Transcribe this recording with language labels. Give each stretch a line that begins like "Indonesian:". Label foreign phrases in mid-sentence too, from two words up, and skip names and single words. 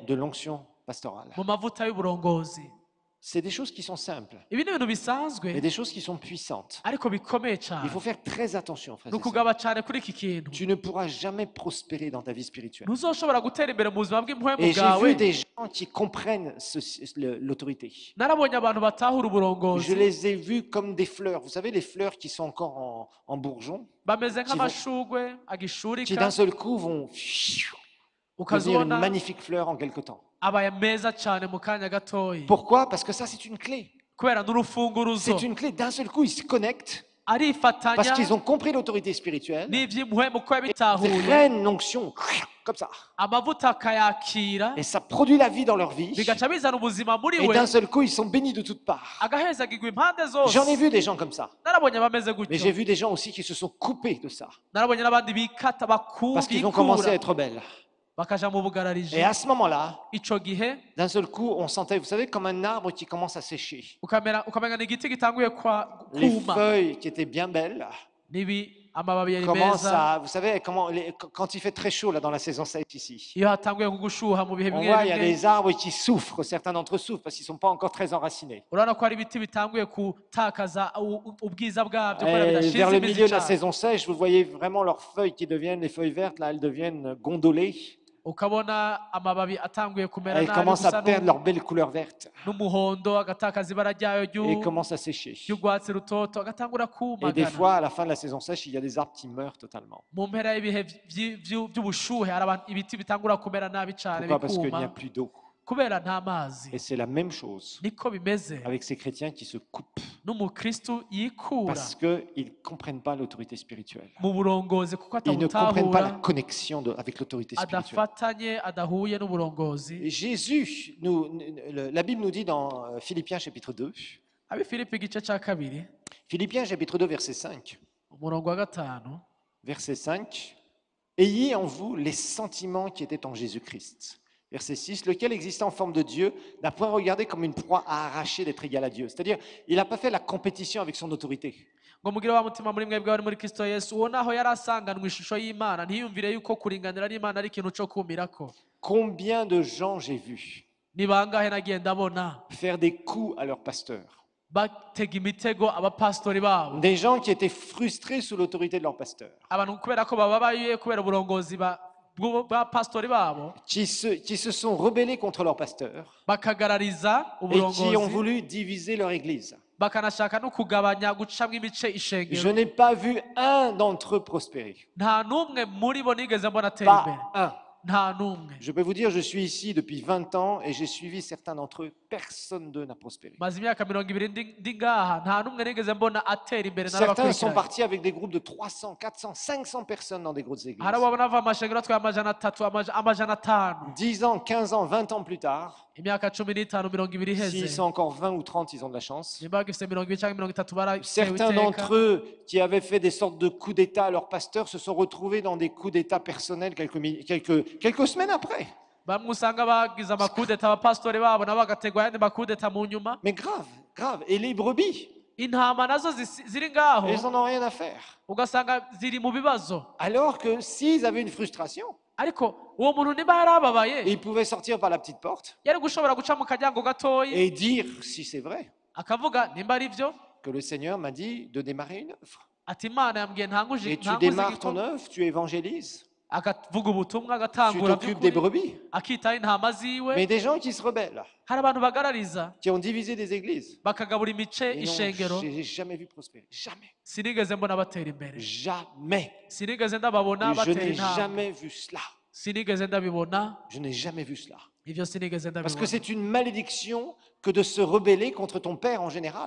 French: de l'onction pastorale.
Rundi: mu mavuta y'uburongozi
French: C'est des choses qui sont simples,
Rundi: ibi ni ibintu bisanzwe
French: mais des choses qui sont puissantes.
Rundi: ariko bikomeye
French: Il
Rundi: cyane
French: faut faire très attention, frères
Rundi: ni
French: et sœurs.
Rundi: ukugaba cyane kuri iki kintu
French: Tu ne pourras jamais prospérer dans ta vie spirituelle.
Rundi: ntuzoshobora gutera imbere mu buzima bw'impwemu
French: Et j'ai
Rundi: bwawe
French: vu des gens qui comprennent l'autorité.
Rundi: narabonye abantu batahura
French: Je
Rundi: uburongozi
French: les ai vus comme des fleurs. Vous savez, les fleurs qui sont encore en bourgeon,
Rundi: bameze nk'amashugwe
French: qui
Rundi: agishurika
French: d'un seul coup vont devenir une
Rundi: ukazibona
French: magnifique fleur en quelque temps.
Rundi: abaye meza cyane mu kanya gatoya
French: Pourquoi? Parce que ça, c'est une clé.
Rundi: kubera n'urufunguruzo
French: C'est une clé. D'un seul coup, ils se connectent parce
Rundi: arifatanya
French: qu'ils ont compris l'autorité spirituelle.
Rundi: n'iby'impwemu ko
French: Ils
Rundi: yabitahuye
French: prennent l'onction comme ça.
Rundi: amavuta akayakira
French: Et ça produit la vie dans leur vie.
Rundi: bigaca bizana ubuzima muri
French: Et
Rundi: we
French: d'un seul coup, ils sont bénis de toutes parts.
Rundi: agahezagirwa impande zose
French: J'en ai vu des gens comme ça.
Rundi: narabonye bameze
French: Mais
Rundi: gutyo
French: j'ai vu des gens aussi qui se sont coupés de ça.
Rundi: narabonye n'abandi bikata
French: Parce qu'ils ont commencé à
Rundi: bikura
French: être rebelles.
Rundi: bakaja mu bugarariji
French: Et à ce moment-là,
Rundi: ico gihe
French: d'un seul coup, on sentait, vous savez, comme un arbre qui commence à sécher.
Rundi: ukamenya ni igiti gitanguye
French: Les
Rundi: kuma
French: feuilles qui étaient bien belles
Rundi: nibi amababi yari
French: commencent
Rundi: meza
French: à, vous savez, quand il fait très chaud là dans la saison sèche ici,
Rundi: iyo hatanguye kugushuha mu bihe
French: on
Rundi: bimwe
French: voit il y a
Rundi: bimwe
French: des arbres qui souffrent, certains d'entre eux souffrent parce qu'ils ne sont pas encore très enracinés.
Rundi: urabona ko hari ibiti bitanguye gutakaza ubwiza bwabyo kubera
French: Et
Rundi: bidashize
French: vers le
Rundi: imizi
French: milieu de la
Rundi: cyane
French: saison sèche, vous voyez vraiment leurs feuilles qui deviennent, les feuilles vertes, là, elles deviennent gondolées.
Rundi: ukabona amababi atanguye kumera
French: Elles
Rundi: nabi
French: commencent
Rundi: gusa
French: à perdre leur belle couleur verte
Rundi: n'umuhondo agatakaza ibara ryayo
French: et commencent à sécher.
Rundi: ry'urwatsi rutoto agatangura
French: Et des
Rundi: kumagana
French: fois, à la fin de la saison sèche, il y a des arbres qui meurent totalement.
Rundi: mu mpera y'ibihe by'ubushuhe hari ibiti bitangura kumera nabi cyane
French: Pourquoi? Parce qu'il n'y a
Rundi: bikuma
French: plus d'eau.
Rundi: kubera nta mazi
French: Et c'est la même chose
Rundi: niko bimeze
French: avec ces chrétiens qui se coupent
Rundi: n'umukristu yikura
French: parce qu'ils ne comprennent pas l'autorité spirituelle.
Rundi: mu burongozi kuko
French: Ils ne comprennent pas la
Rundi: atabutahura
French: connexion avec l'autorité spirituelle.
Rundi: adafatanye adahuye n'uburongozi
French: Et Jésus, la Bible nous dit dans Philippiens chapitre 2,
Rundi: abi filipi igice cya kabiri
French: Philippiens chapitre 2 verset 5,
Rundi: umurongo wa gatanu
French: verset 5, ayez en vous les sentiments qui étaient en Jésus-Christ. Verset 6, lequel existant en forme de Dieu n'a point regardé comme une proie à arracher d'être égal à Dieu. C'est-à-dire, il n'a pas fait la compétition avec son autorité.
Rundi: ngo mugire wa mutima muri mwebwe wari muri kristo yesu uwo naho yari asanganwe ishusho y'imana ntiyumvire yuko kuringanira n'imana ari ikintu cyo kumirako
French: Combien de gens j'ai vu
Rundi: ni bangahe nagiye ndabona
French: faire des coups à leur pasteur?
Rundi: batega imitego abapasitori babo
French: Des gens qui étaient frustrés sous l'autorité de leur pasteur,
Rundi: abantu kubera ko bababaye kubera uburongozi bwa pasitori babo
French: qui se sont rebellés contre leur pasteur
Rundi: bakagarariza
French: et qui ont
Rundi: uburongozi
French: voulu diviser leur église.
Rundi: bakanashaka no kugabanya gucamwo imice
French: Je
Rundi: ishengero
French: n'ai pas vu un d'entre eux prospérer.
Rundi: nta n'umwe muri bo nigeze mbona atera imbere
French: Pas un.
Rundi: nta n'umwe.
French: Je peux vous dire, je suis ici depuis 20 ans et j'ai suivi certains d'entre eux. Personne d'eux n'a prospéré.
Rundi: maze imyaka 20 ndi ngaha nta n'umwe nigeze mbona atera imbere
French: Certains sont
Rundi: n'abakurikiranye.
French: partis avec des groupes de 300, 400, 500 personnes dans des grosses églises.
Rundi: hari abo bava amashengero atwaye amajana 3 amajana 5.
French: 10 ans, 15 ans, 20 ans plus tard,
Rundi: imyaka 15 20
French: s'ils
Rundi: iheze
French: sont encore 20 ou 30, ils ont de la chance.
Rundi: nimba bagifite 20 cyangwa 30 baratewe
French: Certains
Rundi: iteka.
French: d'entre eux qui avaient fait des sortes de coups d'État à leurs pasteurs se sont retrouvés dans des coups d'État personnels quelques semaines après.
Rundi: bamwe usanga bagize amakudeta abapasitori babo nabo bagategwa ayandi makudeta mu nyuma.
French: Mais grave, grave. Et les brebis,
Rundi: intama nazo ziri ngaho
French: elles n'en ont rien à faire.
Rundi: ugasanga ziri mu bibazo.
French: Alors que s'ils avaient une frustration,
Rundi: ariko uwo muntu niba yarababaye
French: ils pouvaient sortir par la petite porte
Rundi: yari gushobora guca mu karyango gatoyi
French: et dire, si c'est vrai,
Rundi: akavuga nimba ari byo
French: que le Seigneur m'a dit de démarrer une œuvre.
Rundi: ati imana yambwiye ntanguje
French: Et tu démarres ton œuvre, tu évangélises,
Rundi: akavuga ubutumwa
French: tu
Rundi: agatangura
French: t'occupes des
Rundi: by'ukuri,
French: brebis.
Rundi: akitaho intama ziwe.
French: Mais des gens qui se rebellent,
Rundi: hari abantu bagarariza
French: qui ont divisé des églises,
Rundi: bakagabura imice
French: et non,
Rundi: ishengero.
French: j'ai jamais vu prospérer. Jamais.
Rundi: sinigeze mbona batera imbere,
French: Jamais.
Rundi: sinigeze ndababona
French: Et je
Rundi: batera
French: n'ai
Rundi: intambwe,
French: jamais vu cela.
Rundi: sinigeze ndabibona.
French: Je n'ai jamais vu cela.
Rundi: ibyo sinigeze
French: Parce que
Rundi: ndabibona
French: c'est une malédiction que de se rebeller contre ton père en général.